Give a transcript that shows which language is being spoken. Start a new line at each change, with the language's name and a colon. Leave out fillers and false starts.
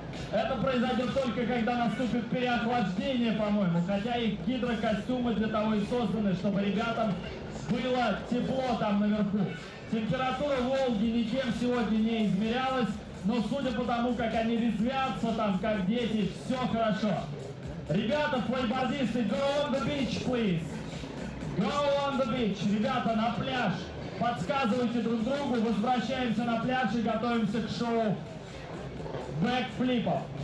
Russian: Это произойдет только когда наступит переохлаждение, по-моему. Хотя их гидрокостюмы для того и созданы, чтобы ребятам было тепло там наверху. Температура Волги никем сегодня не измерялась, но судя по тому, как они резвятся там, как дети, все хорошо. Ребята, флайбордисты,
English: go on the beach, please. Go on the beach.
Russian: Ребята, на пляж. Подсказывайте друг другу, возвращаемся на пляж и готовимся к шоу бэкфлипов.